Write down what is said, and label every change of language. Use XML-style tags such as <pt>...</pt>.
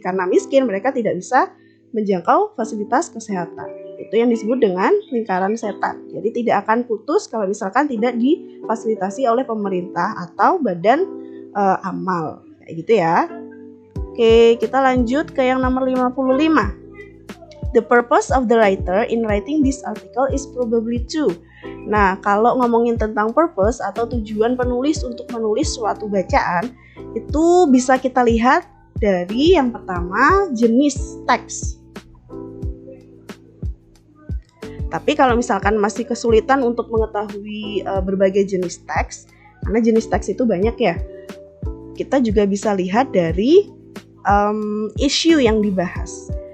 <id>Karena miskin, mereka tidak bisa menjangkau fasilitas kesehatan. Itu yang disebut dengan lingkaran setan. Jadi tidak akan putus kalau misalkan tidak difasilitasi oleh pemerintah atau badan amal. Kayak gitu ya. Oke, kita lanjut ke yang nomor 55.</id> <en>The purpose of the writer in writing this article is probably to.</en> <id>Nah, kalau ngomongin tentang purpose atau tujuan penulis untuk menulis suatu bacaan, itu bisa kita lihat dari yang pertama, jenis teks. Tapi kalau misalkan masih kesulitan untuk mengetahui berbagai jenis teks, karena jenis teks itu banyak ya, kita juga bisa lihat dari isu yang dibahas.</id>